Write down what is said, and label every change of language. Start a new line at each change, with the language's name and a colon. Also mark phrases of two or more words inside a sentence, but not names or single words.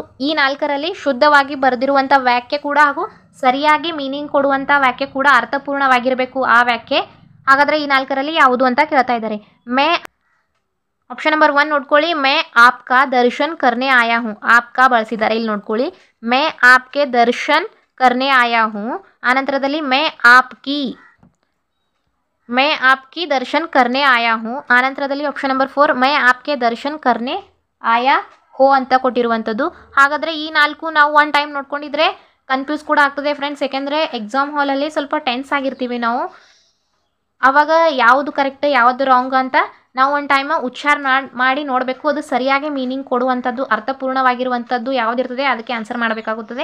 Kannada: ಈ 4ರಲ್ಲಿ ಶುದ್ಧವಾಗಿ ಬರೆದಿರುವಂಥ ವಾಕ್ಯ ಕೂಡ ಹಾಗೂ ಸರಿಯಾಗಿ ಮೀನಿಂಗ್ ಕೊಡುವಂಥ ವಾಕ್ಯ ಕೂಡ ಅರ್ಥಪೂರ್ಣವಾಗಿರಬೇಕು ಆ ವಾಕ್ಯ. ಹಾಗಾದರೆ ಈ 4ರಲ್ಲಿ ಯಾವುದು ಅಂತ ಕೇಳ್ತಾ ಇದ್ದಾರೆ.
English: option number
Kannada: 1 ನೋಡ್ಕೊಳ್ಳಿ.
Hindi: मैं आपका दर्शन करने आया हूँ.
Kannada: ಆಪ್ಕಾ ಬಳಸಿದ್ದಾರೆ ಇಲ್ಲಿ ನೋಡ್ಕೊಳ್ಳಿ.
Hindi: मैं आपके दर्शन करने आया हूँ
Kannada: ಆನಂತರದಲ್ಲಿ
Hindi: मैं आपकी दर्शन करने आया हूँ
Kannada: ಆನಂತರದಲ್ಲಿ
English: option number
Kannada: 4
Hindi: मैं आपके दर्शन करने आया हो
Kannada: ಅಂತ ಕೊಟ್ಟಿರುವಂಥದ್ದು. ಹಾಗಾದರೆ ಈ ನಾಲ್ಕು ನಾವು
English: one time
Kannada: ನೋಡ್ಕೊಂಡಿದ್ರೆ ಕನ್ಫ್ಯೂಸ್ ಕೂಡ ಆಗ್ತದೆ ಫ್ರೆಂಡ್ಸ್. ಯಾಕೆಂದರೆ ಎಕ್ಸಾಮ್ ಹಾಲಲ್ಲಿ ಸ್ವಲ್ಪ ಟೆನ್ಸ್ ಆಗಿರ್ತೀವಿ ನಾವು. ಆವಾಗ ಯಾವುದು ಕರೆಕ್ಟ್ ಯಾವುದು ರಾಂಗ್ ಅಂತ ನಾವು ಒಂದು ಟೈಮ್ ಉಚ್ಚಾರ ಮಾಡಿ ನೋಡಬೇಕು. ಅದು ಸರಿಯಾಗಿ ಮೀನಿಂಗ್ ಕೊಡುವಂಥದ್ದು ಅರ್ಥಪೂರ್ಣವಾಗಿರುವಂಥದ್ದು ಯಾವುದಿರ್ತದೆ ಅದಕ್ಕೆ ಆನ್ಸರ್ ಮಾಡಬೇಕಾಗುತ್ತದೆ.